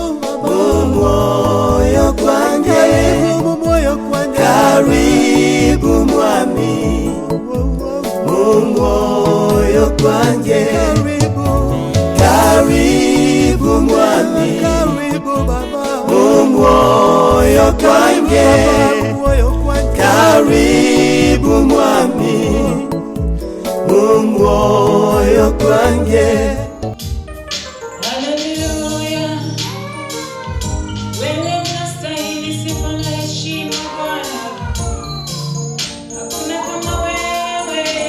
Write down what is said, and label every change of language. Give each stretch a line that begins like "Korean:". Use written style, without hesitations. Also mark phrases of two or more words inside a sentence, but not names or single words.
Rundi: mumwoyo kwanje,
Swahili: karibu
Rundi: mumwoyo kwanje,
Swahili: karibu mwami
Rundi: mumwoyo kwanje,
Swahili: karibu mwami, karibu baba
Rundi: mumwoyo kwanje,
Swahili: karibu mwami
Rundi: mumwoyo kwanje.
Swahili: Haleluya, wewe unastahili sifa na heshima Bwana, hakuna kama wewe.